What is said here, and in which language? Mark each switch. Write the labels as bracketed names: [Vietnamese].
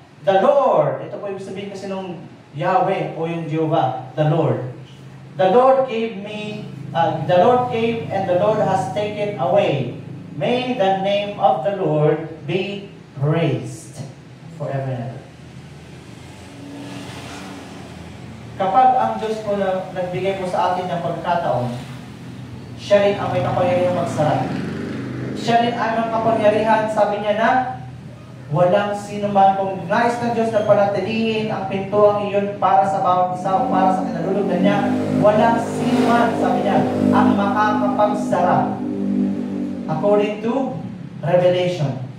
[Filipino] The Lord, ito po ibig sabihin kasi nung Yahweh o yung Jehovah, the Lord. [English] The Lord gave me, the Lord gave and the Lord has taken away. May the name of the Lord be praised forever and ever. [Filipino] Kapag ang Diyos po na nagbigay po sa atin ng pagkataon, siya rin ang may kapangyarihan magsara. Siya rin ang may kapangyarihan, sabi niya na, walang sino man, kung nais ng Diyos na panatilihin ang pintuang iyon para sa bawat isa o para sa kinalulugdan niya, walang sino man, sabi niya, ang makakapagsara. [English] According to Revelation.